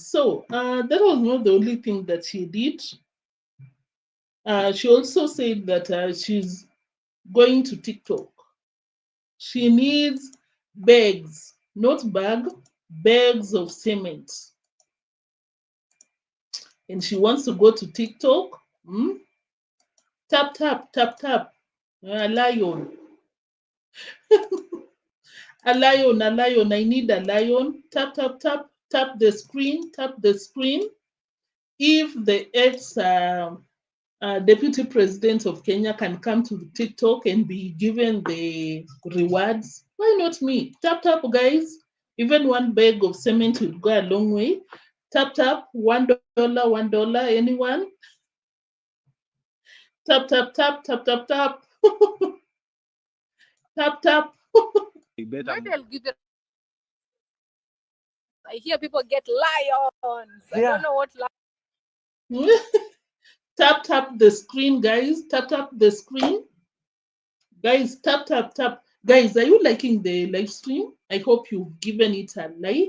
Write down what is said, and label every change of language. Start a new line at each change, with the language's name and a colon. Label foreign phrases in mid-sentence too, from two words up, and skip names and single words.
English: So that was not the only thing that she did. She also said that she's going to TikTok. She needs bags, not bag, bags of cement. And she wants to go to TikTok. Tap, tap, tap, tap. A lion. A lion, a lion. I need a lion. Tap, tap, tap. Tap the screen. Tap the screen. If the ex-deputy president of Kenya can come to TikTok and be given the rewards, why not me? Tap, tap, guys. Even one bag of cement would go a long way. Tap, tap. $1, $1. Anyone? Tap, tap, tap, tap, tap, tap. Tap, tap. Maybe I'll give it. I hear people get lions. I don't know what lions. Tap, tap the screen, guys. Tap, tap the screen. Guys, tap, tap, tap. Guys, are you liking the live stream? I hope you've given it a like.